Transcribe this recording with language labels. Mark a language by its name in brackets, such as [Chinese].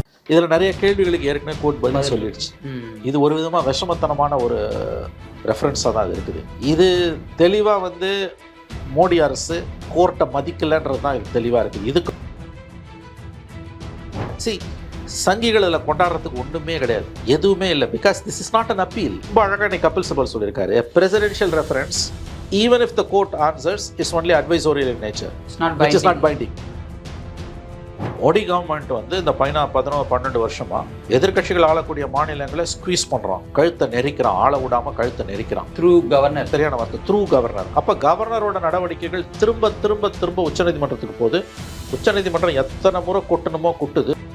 [Tamil] இதில் நிறைய கேள்விகளுக்கு ஏற்கனவே கோர்ட் பதில் சொல்லிடுச்சு. இது ஒரு விதமாக விஷமத்தனமான ஒரு ரெஃபரன்ஸாக தான் அது இருக்குது. இது தெளிவாக வந்து மோடி அரசு கோர்ட்டை மதிக்கலைன்றது தான் இது தெளிவாக இருக்குது. இதுக்கு சங்கிகள் இதில் கொண்டாடுறதுக்கு ஒன்றுமே கிடையாது, எதுவுமே இல்லை. [English] Because this is not an appeal. [Tamil] ரொம்ப அழகாக நீ கபில் சிபல் சொல்லியிருக்காரு, [English] Presidential reference even if the court answers is only advisory in nature, which is not binding. [Tamil] Modi government வந்து இந்த 11-12 வருஷமா எதிர்கட்சிகள் ஆளக்கூடிய மாநிலங்களை ஸ்குவீஸ் பண்றான், கழுத்தை நெரிக்கிறான், ஆள விடாம கழுத்தை நெரிக்கிறான். த்ரூ கவர்னர், சரியான வார்த்தை, த்ரூ கவர்னர். அப்ப கவர்னரோட நடவடிக்கைகள் திரும்ப திரும்ப திரும்ப உச்சநீதிமன்றத்துக்கு போகுது. உச்சநீதிமன்றம் எத்தனை முறை கொட்டணுமோ கொட்டுது.